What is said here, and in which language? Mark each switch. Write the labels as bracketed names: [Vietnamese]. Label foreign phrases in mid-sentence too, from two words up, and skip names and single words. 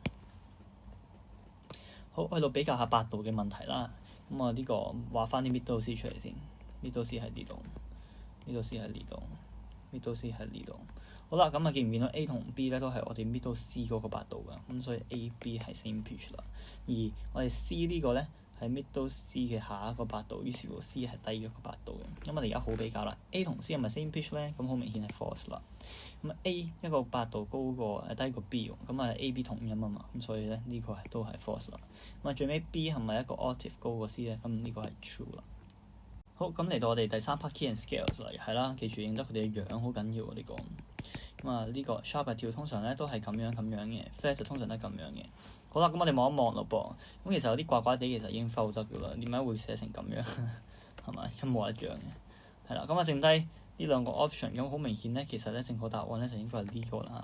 [Cantonese] 好，去到比較下8度嘅問題啦。咁啊呢個畫翻啲 [English] middle C [Cantonese] 出嚟先。 [English] middle C [Cantonese] 喺呢度， [English] middle C [Cantonese] 喺呢度， [English] middle C [Cantonese] 喺呢度。好啦，咁啊見唔見到 A 同 B 咧都係我哋 [English] middle C [Cantonese] 嗰個8度㗎，咁所以 A、B 係 [English] same pitch [Cantonese] 啦。而我哋 C 呢個咧係 [English] middle C [Cantonese] 嘅下一個8度，於是乎 C 係低咗個8度嘅。咁我哋而家好比較啦 ，A 同 C 係咪 [English] same pitch [Cantonese] 咧？咁好明顯係 false 啦。咁 A 一個8度高過低過 B 喎，咁啊 A、B 同音啊嘛，咁所以咧呢個都係 false 啦。咁啊最尾 B 係咪一個 octave 高過 C 咧？咁呢個係 true 啦。好，咁嚟到我哋第3 [English] part key and scales [Cantonese] 嚟，係啦，記住認得佢哋嘅樣好緊要喎呢個。咁啊呢個 sharp 嘅調通常咧都係咁樣嘅 flat 就通常都係咁樣嘅。好啦，咁我哋望一望咯噃。咁其實有啲怪怪地，其實已經 fold 得㗎啦。點解會寫成咁樣？係咪一模一樣嘅？係啦，咁啊剩低呢兩個 option，咁好明顯咧，其實咧正確答案咧就應該係呢個啦。